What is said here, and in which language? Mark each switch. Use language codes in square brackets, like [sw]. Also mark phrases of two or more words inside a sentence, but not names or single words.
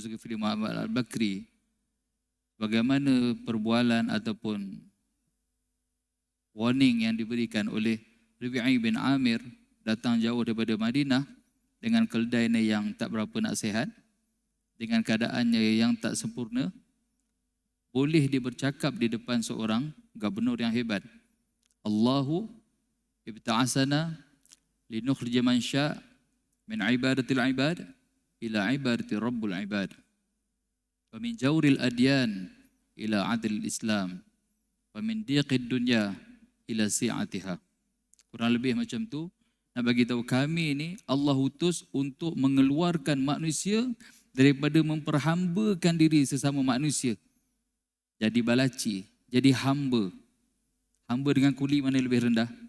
[ms] Zulkifli Muhammad Al-Bakri, bagaimana perbualan ataupun warning yang diberikan oleh Rabi'i bin Amir, datang jauh daripada Madinah dengan keledainya yang tak berapa nak sihat, dengan keadaannya yang tak sempurna, boleh dia bercakap di depan seorang gubernur yang hebat. [ar] الله ابتعثنا لنخرج من شاء من عبادة العباد إلى عبادة رب العباد ومن جور الأديان إلى عدل الإسلام ومن ضيق الدنيا إلى سعتها. [ms] Kurang lebih macam tu. Nak bagi tahu kami ni Allah utus untuk mengeluarkan manusia daripada memperhambakan diri sesama manusia, jadi balaci, jadi hamba. Hamba dengan kuli mana lebih rendah?